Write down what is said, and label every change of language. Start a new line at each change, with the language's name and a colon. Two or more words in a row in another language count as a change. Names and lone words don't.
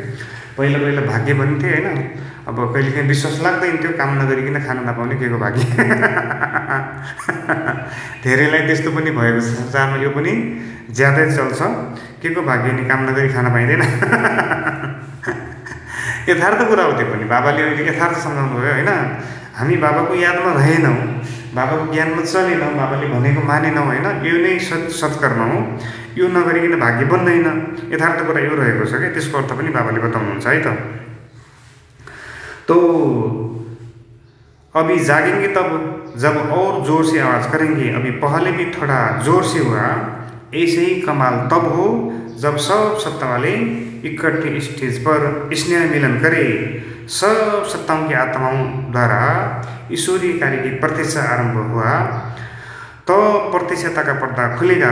Nepali: पहिला पहिला भाग्य भन्थे होइन, अब कहिलेकाहीँ विश्वास लाग्दैन त्यो काम नगरिकन खान नपाउने के को भाग्य धेरैलाई त्यस्तो पनि भएको छ संसारमा, यो पनि ज्यादै चल्छ, के को भाग्य नि काम नगरी खान पाइँदैन यथार्थ कुरा हो त्यो पनि, बाबाले अहिले यथार्थ सम्झाउनु भयो होइन। हामी बाबाको यादमा रहेनौँ, बाबाको ज्ञानमा चलेनौँ, बाबाले भनेको मानेनौँ होइन, यो नै सत्कर्म हो, यो नगरिकन भाग्य बन्दैन, यथार्थ कुरा यो रहेको छ क्या। त्यसको अर्थ पनि बाबाले बताउनुहुन्छ है त।
Hindi: तो अभी जागेंगे तब जब और जोर से आवाज़ करेंगे, अभी पहले भी थोड़ा जोर से हुआ, ऐसे ही कमाल तब हो जब सब सत्ता वाले इकट्ठे स्टेज पर स्नेह मिलन करे, सब सत्ताओं की आत्माओं द्वारा ईश्वरीय कार्य की प्रत्यक्षा आरंभ हुआ, तो प्रत्यक्षता का पर्दा खुलेगा।